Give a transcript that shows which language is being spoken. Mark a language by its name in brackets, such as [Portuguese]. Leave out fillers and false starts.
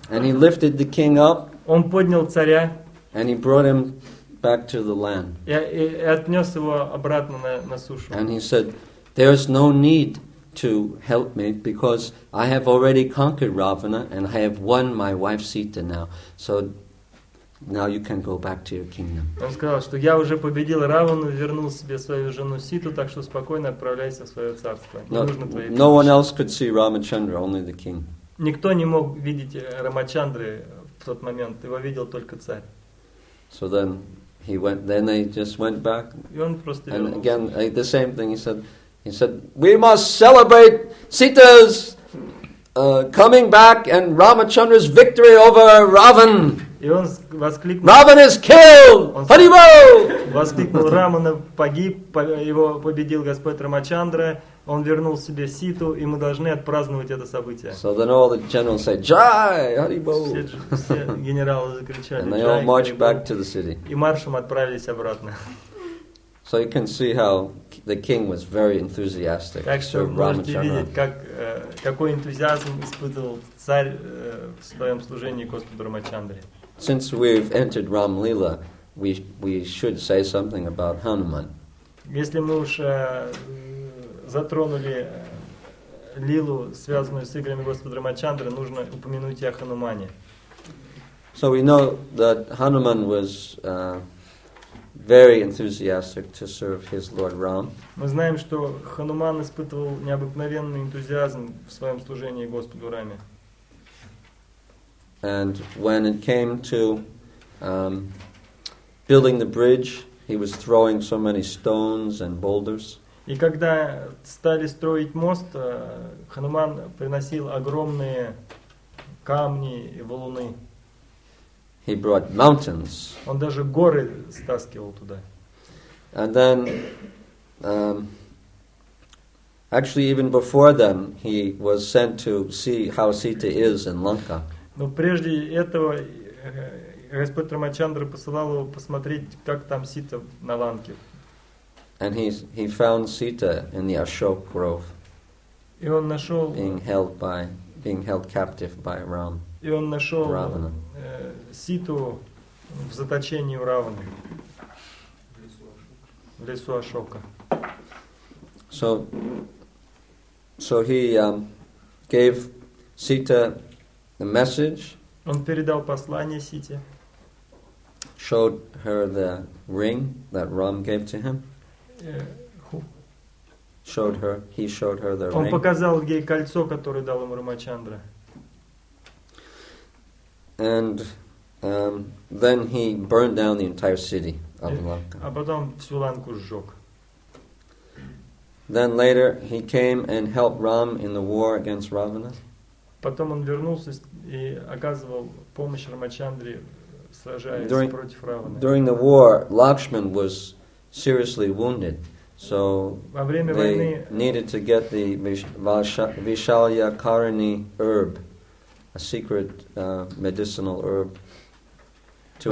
[English] And he lifted the king up. [Russian] Он поднял царя. [English] And he brought him back to the land. [Russian] И отнес его обратно на сушу. [English] And he said, there's no need to help me because I have already conquered Ravana and I have won my wife Sita now. So now you can go back to your kingdom. [Russian] Он сказал, что я уже победил Равану, вернул себе свою жену Ситу, так что спокойно отправляйся в свое царство. Не нужно твоей помощи. [English] No one else could see Ramachandra, only the king. [Russian] Никто не мог видеть Рамачандры в тот момент, его видел только царь. [English] So then they just went back. [Russian] И он просто [English] and [Russian] вернулся. [English] again, the same thing he said, we must celebrate Sita's coming back and Ramachandra's victory over Ravan. [Russian] И он воскликнул, [English] Ravan is killed! Haribol! [Russian] Воскликнул, Рамана погиб, его победил Господь Рамачандра, он вернул себе Ситу, и мы должны отпраздновать это событие. [English] So then all the generals say, Jai! Haribol! [Russian] Все генералы закричали, [English] And they all marched back to the city. [Russian] И маршем отправились обратно. [English] So you can see how the king was very enthusiastic. [Russian] Так что можете видеть, какой энтузиазм испытывал царь в своем служении Господу Рамачандре. [English] Since we've entered Ram Lila, we should say something about Hanuman. [Russian] Если мы уж затронули лилу, связанную с играми Господа Рамачандры, нужно упомянуть и о Ханумане. [English] So we know that Hanuman was very enthusiastic to serve his Lord Ram. [Russian] Мы знаем, что Хануман испытывал необыкновенный энтузиазм в своем служении Господу Раме. [English] And when it came to building the bridge, he was throwing so many stones and boulders. [Russian] И когда стали строить мост, Хануман приносил огромные камни и валуны. [English] He brought mountains. [Russian] Он даже горы стаскивал туда. [English] And then, actually even before then, he was sent to see how Sita is in Lanka. [Russian] Но прежде этого Господь Рамачандра посылал его посмотреть, как там Сита на Ланке. [English] And he found Sita in the Ashok Grove, [Russian] И он нашел, [English] being held captive by Ram. [Russian] и он нашел Равана. Ситу в заточении у Раваны, в лесу Ашока. [English] So he gave Sita the message, [Russian] Он передал послание Сите, [English] showed her the ring that Ram gave to him. He showed her the [Russian] он [English] ring. [Russian] показал ей кольцо, которое дал ему Рамачандра. [English] And then he burned down the entire city of Lanka. [Russian] А потом всю Ланку сжег. [English] Then later he came and helped Ram in the war against Ravana. [Russian] Потом он вернулся и оказывал помощь Рамачандре, сражаясь против Раваны. [English] During the war, Lakshman was seriously wounded, so [Russian] Во время [English] they [Russian] войны [English] needed to get the Vishalya Karani herb, a secret medicinal herb, to